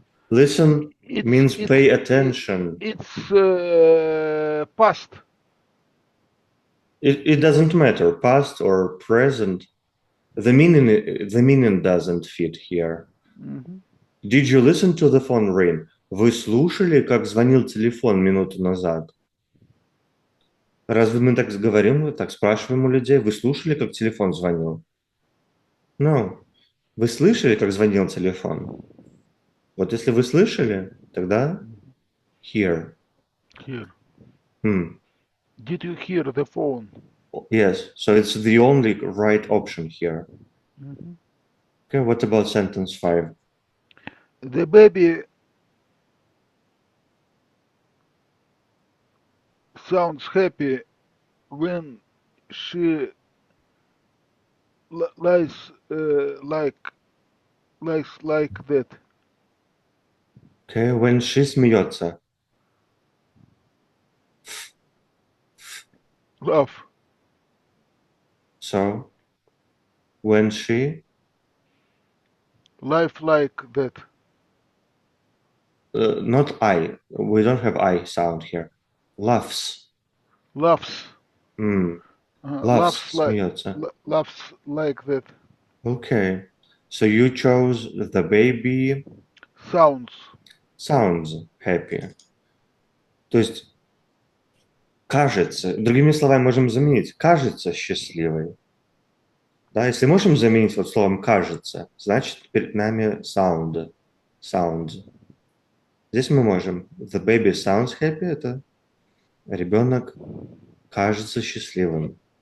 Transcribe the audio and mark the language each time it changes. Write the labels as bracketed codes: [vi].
[en] Listen means it's pay attention. it's past. It doesn't matter, past or present. The meaning doesn't fit here. Did you listen to the phone ring? [ru] Вы слушали, как звонил телефон минуту назад? Разве мы так говорим, так спрашиваем у людей? Вы слушали, как телефон звонил? [en] No. [ru] Вы слышали, как звонил телефон? Вот если вы слышали, тогда hear. [en] Here. Hmm. Did you hear the phone? Yes, so it's the only right option here. Okay, what about sentence 5? The baby sounds happy when she lies like that. Okay, when she смеется. Laugh. So, when she, Life like that. not I, we don't have I sound here. Laughs. Laughs. Laughs, смеется. Laughs like that. Okay, so you chose the baby sounds happy. [ru] То есть, кажется, другими словами можем заменить, кажется счастливой. Да, если можем заменить вот словом кажется, значит перед нами sounds. Здесь мы можем [en] the baby sounds happy, [ru] это ребенок кажется счастливым.